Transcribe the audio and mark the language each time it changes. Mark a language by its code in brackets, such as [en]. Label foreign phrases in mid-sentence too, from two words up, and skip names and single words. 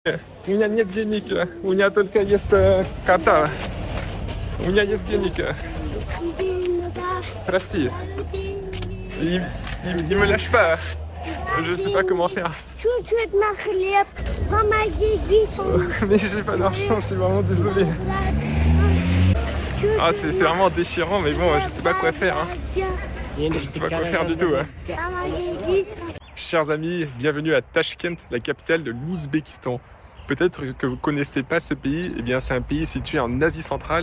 [ru] У меня нет денег, у меня только есть кота. У меня есть денег. Прости. [fr] Il me lâche pas. Je sais pas comment faire. [ru] Чуть-чуть на хлеб. Помоги. [fr] Mais j'ai pas d'argent, je suis vraiment désolé. Ah, c'est vraiment déchirant, mais bon, je sais pas quoi faire. Hein. Je sais pas quoi faire du tout. Hein. Chers amis, bienvenue à Tachkent, la capitale de l'Ouzbékistan. Peut-être que vous ne connaissez pas ce pays, eh bien c'est un pays situé en Asie centrale.